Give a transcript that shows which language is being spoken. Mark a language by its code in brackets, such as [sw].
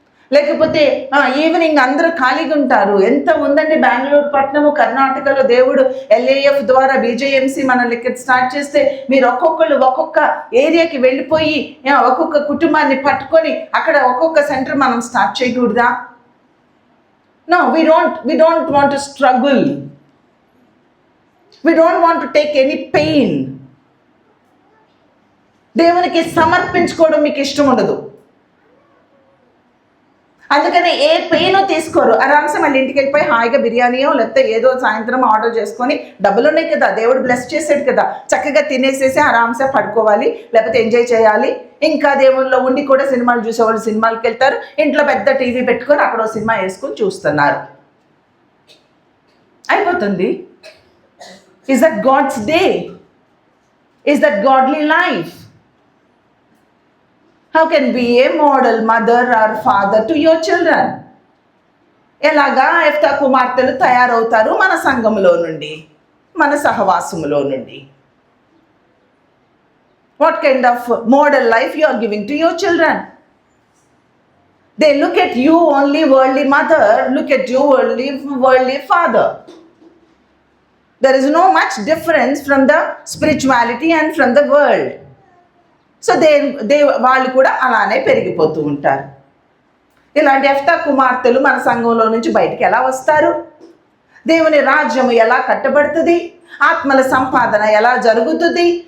[te] లేకపోతే ఈవినింగ్ అందరూ ఖాళీగా ఉంటారు. ఎంత ఉందండి బెంగళూరు పట్టణము, కర్ణాటకలో దేవుడు LAF ద్వారా BJMC మనల్ని ఇక్కడ స్టార్ట్ చేస్తే మీరు ఒక్కొక్క ఏరియాకి వెళ్ళిపోయి ఒక్కొక్క కుటుంబాన్ని పట్టుకొని అక్కడ ఒక్కొక్క సెంటర్ మనం స్టార్ట్ చేయకూడదా? [en] No, we don't want to struggle. We don't want to take any pain. [te] దేవునికి సమర్పించుకోవడం మీకు ఇష్టం ఉండదు, అందుకని ఏ పెయిన్ తీసుకోరు. ఆరామ్సే మళ్ళీ ఇంటికి వెళ్ళిపోయి హాయిగా బిర్యానీయో లేకపోతే ఏదో సాయంత్రం ఆర్డర్ చేసుకొని, డబ్బులు ఉన్నాయి కదా, దేవుడు బ్లెస్ చేసాడు కదా, చక్కగా తినేసేసి ఆరామ్సే పడుకోవాలి, లేకపోతే ఎంజాయ్ చేయాలి. ఇంకా దేవుళ్ళలో ఉండి కూడా సినిమాలు చూసేవాళ్ళు సినిమాలకు వెళ్తారు, ఇంట్లో పెద్ద టీవీ పెట్టుకొని అక్కడ సినిమా వేసుకొని చూస్తున్నారు, అయిపోతుంది. [en] Is that God's day? Is that godly life? How can be a model mother or father to your children? [te] ఎలాగా ఎఫ్తా కుమార్తెలు తయారవుతారు మన సంఘంలో నుండి, మన సహవాసములో నుండి? [en] What kind of model life you are giving to your children? They look at you only worldly mother, look at you worldly father. There is no much difference from the spirituality and from the world. [te] So వాళ్ళు కూడా అలానే పెరిగిపోతూ ఉంటారు. ఇలాంటి ఎఫ్తా కుమార్తెలు మన సంఘంలో నుంచి బయటికి ఎలా వస్తారు? దేవుని రాజ్యము ఎలా కట్టబడుతుంది? ఆత్మల సంపాదన ఎలా జరుగుతుంది?